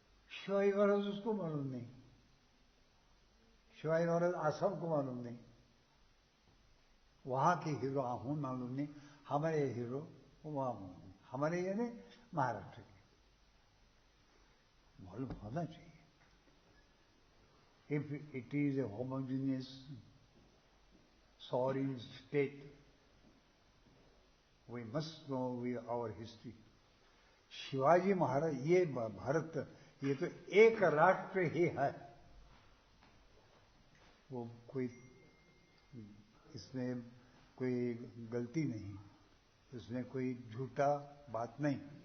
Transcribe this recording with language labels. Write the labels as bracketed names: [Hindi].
[Hindi] शिवाजी महाराज उसको मालूम नहीं, शिवाजी महाराज आसाम को मालूम नहीं, वहां के हीरो हूं मालूम नहीं, हमारे हीरो वहां मालूम नहीं, हमारे यानी महाराष्ट्र के मालूम होना चाहिए। [English] If it is a homogeneous sovereign state, we must know our history. [Hindi] Shivaji Maharaj, ये भारत, ये तो एक राष्ट्र ही है। वो कोई, इसमें कोई गलती नहीं, इसमें कोई झूठा बात नहीं।